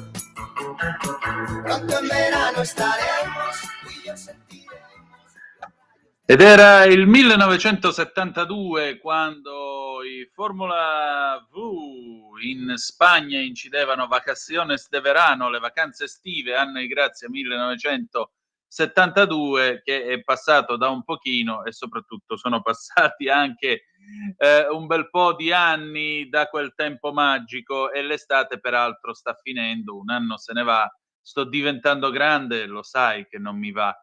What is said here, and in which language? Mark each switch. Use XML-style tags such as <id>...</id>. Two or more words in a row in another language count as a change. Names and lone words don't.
<es>Pronto en verano estaremos, tú y yo sentiremos.</es> <it>Ed era il 1972 quando i Formula V in Spagna incidevano Vacaciones de Verano, le vacanze estive, anno di grazia 1972, che è passato da un pochino e soprattutto sono passati anche un bel po' di anni da quel tempo magico e l'estate peraltro sta finendo, un anno se ne va, sto diventando grande, lo sai che non mi va.</it>